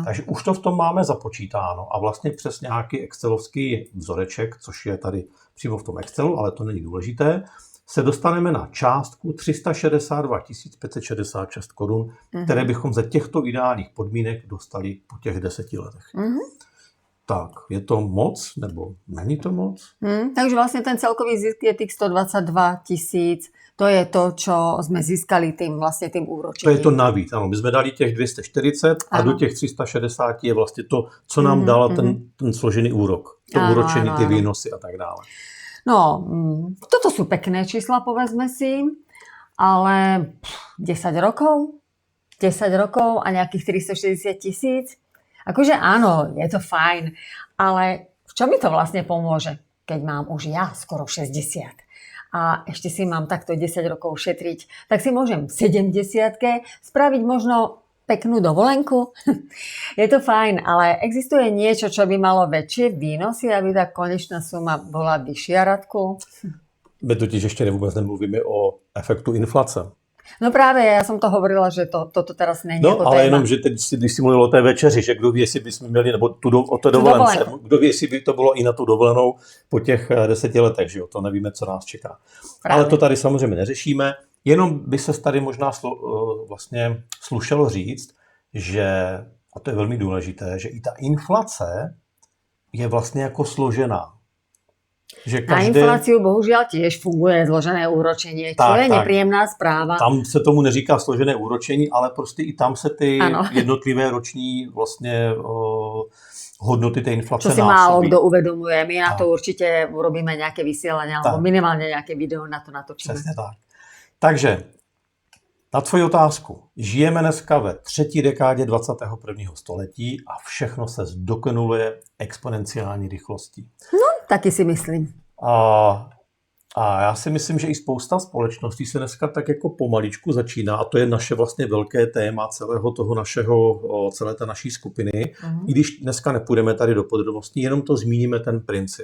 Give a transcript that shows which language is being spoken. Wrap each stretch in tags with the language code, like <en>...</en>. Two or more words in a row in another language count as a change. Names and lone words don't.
<cs>Takže už to v tom máme započítáno a vlastně přes nějaký excelovský vzoreček, což je tady přímo v tom Excelu, ale to není důležité, se dostaneme na částku 362 566 korun, které bychom za těchto ideálních podmínek dostali po těch 10 letech. Tak, je to moc, nebo není to moc?</cs> <sk>Takže vlastne ten celkový zisk je tých 122 000. To je to, čo sme získali tým úročením.</sk> <cs>To je to navíc, ano. My jsme dali těch 240 a do těch 360 je vlastně to, co nám dala ten složený úrok. To úročení, ty výnosy a tak dále. No,</cs> <sk>toto sú pekné čísla, povedzme si. ale 10 rokov? 10 rokov a nejakých 360 000? Akože áno, je to fajn, ale v čom mi to vlastne pomôže, keď mám už ja skoro 60 a ešte si mám takto 10 rokov šetriť, tak si môžem v 70-ke spraviť možno peknú dovolenku. Je to fajn, ale existuje niečo, čo by malo väčšie výnosy, aby tá konečná suma bola vyššia, Radku?</sk> <cs>My totiž ještě vůbec nemluvíme o efektu inflace. No právě, já jsem to hovorila, že</cs> <sk>toto teraz</sk> <cs>není no, jako ale téma. jenom, že teď, když si mluvil o té večeři, že kdo ví, jestli bychom měli, nebo o té dovolence, kdo ví, jestli by to bylo i na tu dovolenou po těch 10 letech, že jo, to nevíme, co nás čeká. Právě. Ale to tady samozřejmě neřešíme, jenom by se tady možná vlastně slušelo říct, že, a to je velmi důležité, že i ta inflace je vlastně jako složená. Že každé...</cs> <sk>Na infláciu bohužiaľ tiež funguje zložené úročenie, čo je nepríjemná správa.</sk> <cs>Tam se tomu neříká složené úročení, ale prostě i tam se ty jednotlivé roční vlastně hodnoty té inflace násobí.</cs> <sk>Čo si málo kdo uvedomuje. My na to určite urobíme nejaké vysielanie, alebo minimálne nejaké video na to natočíme.</sk> <cs>Přesně tak. Takže na tvoji otázku. Žijeme dneska ve 3. dekádě 21. století a všechno se zdokonaluje exponenciální rychlostí. No, taky si myslím. A já si myslím, že i spousta společností se dneska tak jako pomaličku začíná, a to je naše vlastně velké téma celé té naší skupiny, i když dneska nepůjdeme tady do podrobností, jenom to zmíníme ten princip.</cs>